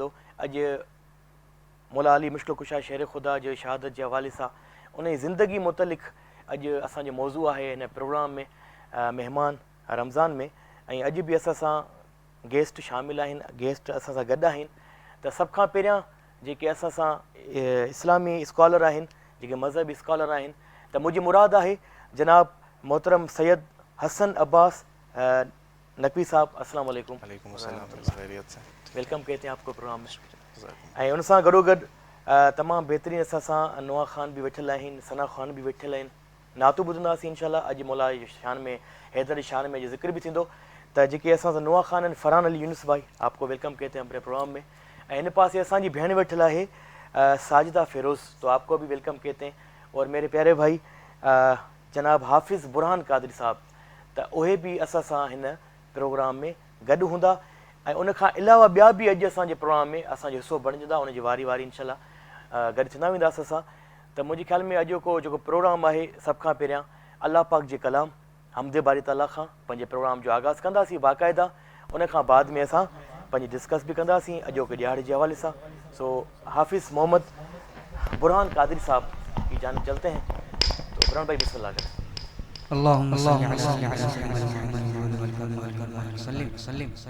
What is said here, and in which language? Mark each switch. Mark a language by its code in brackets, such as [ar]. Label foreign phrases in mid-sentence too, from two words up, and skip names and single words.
[sd] अॼु मौला अली मुश्किल कुशा शेर ख़ुदा जो शहादत जे हवाले सां उन जी ज़िंदगी मुतलिक़ अॼु असांजो मौज़ू आहे हिन प्रोग्राम में महिमान रमज़ान में। ऐं अॼु बि असां सां गेस्ट शामिल आहिनि, गेस्ट असां सां गॾु आहिनि। त सभ खां पहिरियां जेके असां सां इस्लामी स्कॉलर आहिनि, जेके मज़हबी स्कॉलर आहिनि, त मुंहिंजी मुराद आहे जनाब मोहतरम सैयद हसन अब्बास नकवी साहब। [ar] السلام عليكم. [ur] ویلکم کہتے ہیں آپ کو پروگرام میں. [sd] ऐं उन सां गॾोगॾु तमामु बहितरीनु असां सां नवा ख़ान बि वेठल आहिनि, सना ख़ान बि वेठल आहिनि। नातू ॿुधंदासीं इंशाअल्लाह। अॼु मौला जी शान में हैदर जी शान में ज़िक्र बि थींदो। त जेके असां सां नवा ख़ान आहिनि फरहान अली यूनुस भाई, [ur] آپ کو ویلکم کہتے ہیں اپنے پروگرام میں. [sd] ऐं हिन पासे असांजी भेण वेठल आहे साजिदा फ़िरोज़, [ur] تو آپ کو بھی ویلکم کہتے ہیں. اور میرے پیارے بھائی جناب [sd] हाफ़िज़ बुरहान कादरी साहब, त उहे बि असां सां हिन प्रोग्राम में गॾु हूंदा। ऐं उन खां अलावा ॿिया बि अॼु असांजे प्रोग्राम में असांजो हिसो बणिजंदा, उनजी वारी वारी इंशाअल्लाह गॾु थींदा वेंदासीं असां। त मुंहिंजे ख़्याल में अॼु को जेको प्रोग्राम आहे सभ खां पहिरियां अलाह पाक जे कलाम हमदे बारी ताला खां पंहिंजे प्रोग्राम जो आगाज़ कंदासीं बाक़ाइदा। उन खां बाद में असां पंहिंजी डिस्कस बि कंदासीं अॼोके ॾियारे जे हवाले सां। [ur] سو حافظ محمد برہان قادری صاحب کی جانب چلتے ہیں. تو برہان بھائی بسم اللہ کریں. [ar] اللهم صل على